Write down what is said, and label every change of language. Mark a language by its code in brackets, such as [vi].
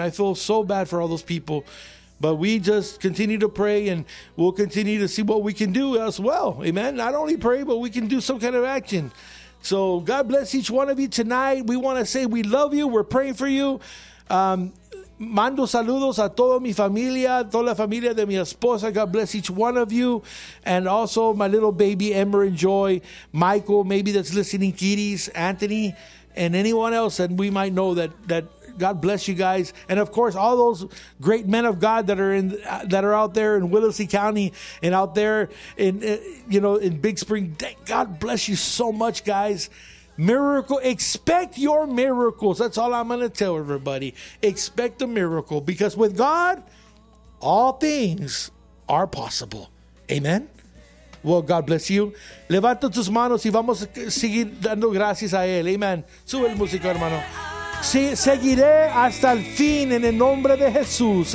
[en] I feel so bad for all those people. But we just continue to pray, and we'll continue to see what we can do as well. Amen. Not only pray, but we can do some kind of action. So God bless each one of you tonight. We want to say we love you. We're praying for you. [es] Mando saludos a toda mi familia, toda la familia de mi esposa. [en] God bless each one of you. And also my little baby, Ember and Joy, Michael, maybe that's listening, Kitties, Anthony, and anyone else that we might know that God bless you guys. And of course, all those great men of God that are out there in Willacy County and out there in Big Spring. God bless you so much, guys. Miracle. Expect your miracles. That's all I'm going to tell everybody. Expect a miracle, because with God, all things are possible. Amen. Well, God bless you. [es] Levanta tus manos y vamos a seguir dando gracias a Él. Amen. Sube el músico, hermano. Sí, seguiré hasta el fin en el nombre de Jesús.